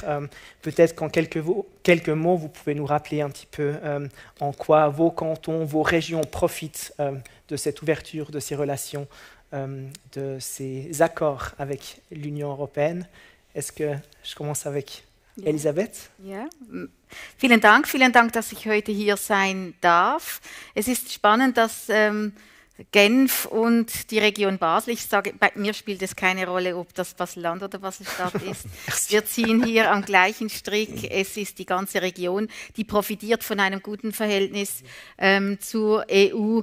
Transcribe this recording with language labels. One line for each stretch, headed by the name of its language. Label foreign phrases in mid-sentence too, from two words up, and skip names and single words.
French: Peut-être qu'en quelques mots, vous pouvez nous rappeler un petit peu en quoi vos cantons, vos régions profitent de cette ouverture, de ces relations, de ces accords avec l'Union européenne. Est-ce que je commence avec Elisabeth?
German: Ja. Vielen Dank, dass ich heute hier sein darf. Es ist spannend, dass Genf und die Region Basel, ich sage, bei mir spielt es keine Rolle, ob das Basel-Land oder Basel-Stadt ist. Wir ziehen hier am gleichen Strick. Es ist die ganze Region, die profitiert von einem guten Verhältnis zur EU.